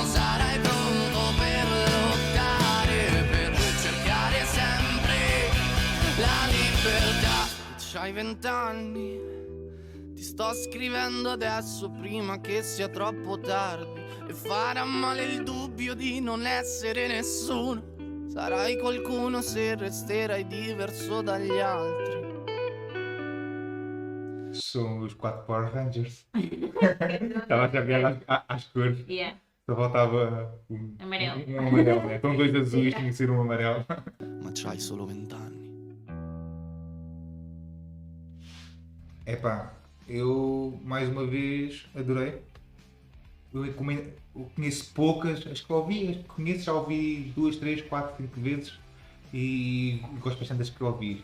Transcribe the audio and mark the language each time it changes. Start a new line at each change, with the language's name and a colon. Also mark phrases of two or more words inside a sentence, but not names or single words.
Italian: Sarai pronto per lottare, per cercare sempre la libertà. C'hai 20 anni, ti sto scrivendo adesso prima che sia troppo tardi e farà male il dubbio di non essere nessuno. Sarai qualcuno se resterai diverso dagli altri.
Portuguese: São os 4 Power Rangers. Estava a chamar às cores. Yeah. Só faltava um Amarelo. amarelo, né? Estão 2 azuis, tinha que ser um amarelo.
Italian: ma c'hai solo 20 anni.
Portuguese: Epá, eu mais uma vez adorei. Eu conheço poucas, as que ouvi, as que conheço já ouvi 2, 3, 4, 5 vezes e gosto bastante das que ouvi.